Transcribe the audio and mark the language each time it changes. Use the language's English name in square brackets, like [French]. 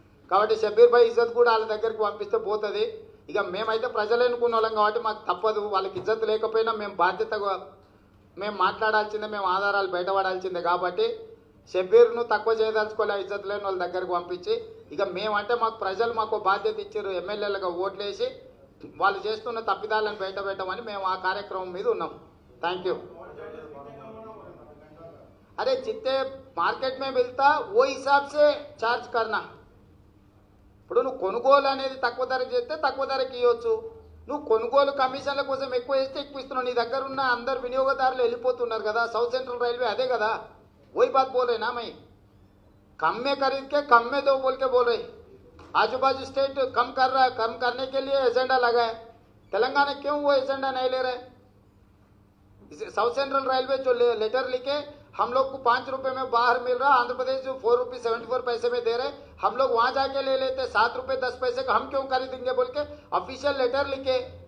[Telugu] కాబట్టి షబ్బీర్ భాయ్ ఇజ్జత్ కూడా వాళ్ళ దగ్గరికి పంపిస్తే పోతుంది। ఇక మేమైతే ప్రజలు ఎన్నుకున్న వాళ్ళం కాబట్టి మాకు తప్పదు, వాళ్ళకి ఇజ్జత్ లేకపోయినా మేము బాధ్యతగా మేము మాట్లాడాల్సిందే, మేము ఆధారాలు బయటపడాల్సిందే। కాబట్టి షబ్బీర్ను తక్కువ చేయదలుచుకోలే, ఇజ్జత్ లేని వాళ్ళ దగ్గరికి పంపించి। ఇక మేమంటే మాకు ప్రజలు మాకు బాధ్యత ఇచ్చారు, ఎమ్మెల్యేలుగా ఓట్లేసి వాళ్ళు చేస్తున్న తప్పిదాలను బయట పెట్టమని మేము ఆ కార్యక్రమం మీద ఉన్నాం। [English] Thank you. [Hindi] अरे जितने मार्केट में मिलता वो हिसाब से चार्ज करना। [Telugu] ఇప్పుడు నువ్వు కొనుగోలు అనేది తక్కువ ధరకు చేస్తే తక్కువ ధరకి ఇవ్వచ్చు, నువ్వు కొనుగోలు కమిషన్ల కోసం ఎక్కువ వేస్తే ఎక్కువ ఇస్తున్నావు। నీ దగ్గర ఉన్న అందరు వినియోగదారులు వెళ్ళిపోతున్నారు కదా, సౌత్ సెంట్రల్ రైల్వే అదే కదా। [Hindi] वही बात बोल रहे ना, मैं कम में खरीद के कम में दो बोल के बोल रहे। आजू बाजू स्टेट कम कर रहा है, कम करने के लिए एजेंडा लगा है, तेलंगाना क्यों वो एजेंडा नहीं ले रहे। साउथ सेंट्रल रेलवे जो लेटर लिखे हम लोग को 5 रुपए में बाहर मिल रहा, आंध्र प्रदेश जो 4 रुपये 74 पैसे में दे रहे, हम लोग वहां जाके ले लेते 7 रुपए 10 पैसे का, हम क्यों खरीदेंगे बोल के ऑफिशियल लेटर लिखे।